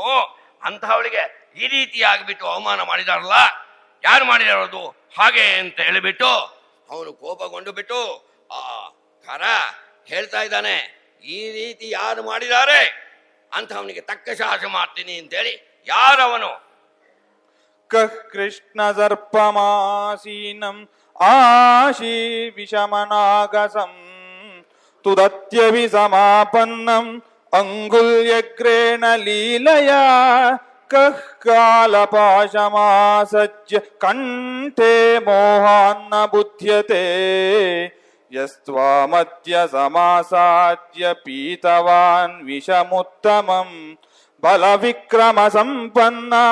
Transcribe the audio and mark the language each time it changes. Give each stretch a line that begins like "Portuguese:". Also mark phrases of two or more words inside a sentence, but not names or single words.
Kannada: ಅಂಥವಳಿಗೆ ಈ ರೀತಿ ಆಗಿಬಿಟ್ಟು ಅವಮಾನ ಮಾಡಿದಾರಲ್ಲ, ಯಾರು ಮಾಡಿದಾರದು ಹಾಗೆ ಅಂತ ಹೇಳಿಬಿಟ್ಟು ಅವನು ಕೋಪಗೊಂಡು ಬಿಟ್ಟು ಆ ಕರ ಹೇಳ್ತಾ ಇದ್ದಾನೆ, ಈ ರೀತಿ ಯಾರು ಮಾಡಿದ್ದಾರೆ ಅಂತ ಅವನಿಗೆ ತಕ್ಕ ಶಾಸನ ಮಾಡ್ತೀನಿ ಅಂತೇಳಿ. ಯಾರವನು?
Sanskrit: ಕೃಷ್ಣ ಸರ್ಪಮಾಸೀನಂ ಆಶೀ ವಿಷಮನಾಗಸಂ ತುದತ್ಯವಿ ಸಮಾಪನ್ನಂ ಅಂಗುಲ್ಯಗ್ರೇಣ ಲೀಲಯಾ ಕಾಲಪಾಶಮಾಸಜ್ಯ ಕಂಠೆ ಮೋಹಾನ್ನ ಬುಧ್ಯತೆ ಯಸ್ತ್ವಾಮದ್ಯ ಸಮಾಸಾದ್ಯ ಪೀತವಾನ್ ವಿಷಮುತ್ತಮಂ ಬಲವಿಕ್ರಮ ಸಂಪನ್ನ